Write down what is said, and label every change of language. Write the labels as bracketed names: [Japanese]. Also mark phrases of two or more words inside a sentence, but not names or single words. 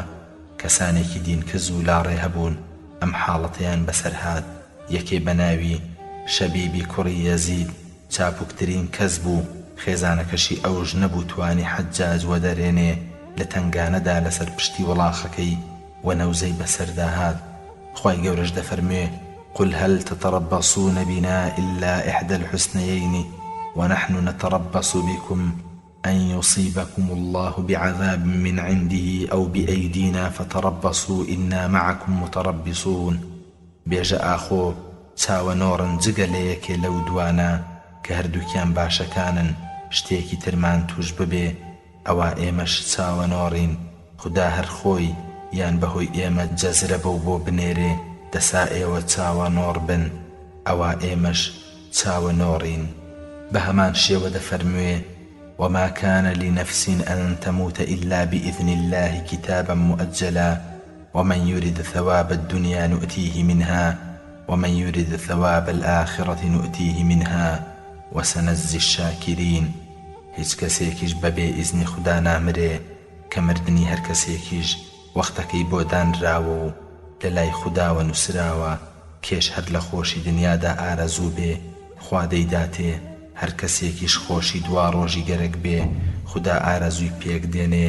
[Central Kurdish] کەسانێکی دینکەز و لاڕێ هەبوون ئەم حاڵەتیان بەسەر هات. یەکێ بە ناوی شەبیبی کوڕی یەزید چاپوکترین کەس بوو، خێزانەکەشی ئەوژ نەبوو توانی حەجاج وەدەرێنێ لە تنگانەدا لەسەر پشتی وڵاخەکەی و نەوزەی بەسەردا هات. خوای گەورەش دەفەرمێ [Arabic] قل هل تتربصون بنا إلا إحدى الحسنيين ونحن نتربص بكم أن يصيبكم الله بعذاب من عنده أو بأيدينا فتربصوا إنا معكم متربصون. [Central Kurdish] بێژە ئاخۆ چاوە نۆڕن جگە لە یەکێ لەو دوانە کە هەردووکیان باشەکانن شتێکی ترمان توش ببێ، ئەوە ئێمەش چاوە نۆڕین. خدا هەر خۆی یان بەهۆی ئێمە جەزرە بەو بۆ بنێرێ دەسا ئێوە چاوە نۆڕ بن، ئەوە ئێمەش چاوە نۆڕین. بە هەمان شێوە دەفەرموێ [Arabic] وما كان لنفس أن تموت إلا بإذن الله كتابا مؤجلا ومن يرد ثواب الدنيا نؤتيه منها ومن يرد ثواب الآخرة نؤتيه منها وسنجزي الشاكرين. [Central Kurdish] هیچ کەسێکیش بەبێ ئیزنی خدا نامرێ کە مردنی هەر کەسێکیش وەختەکەی بۆ دانراوە و لە لای خوداوە نووسراوە. کێش هەر لە خۆشی دنیادا ئارەزوو بێ خوا دەیداتێ، هەر کەسێکیش خۆشی دوا ڕۆژی گەرەک بێ خدا ئارەزووی پێک دێنێ.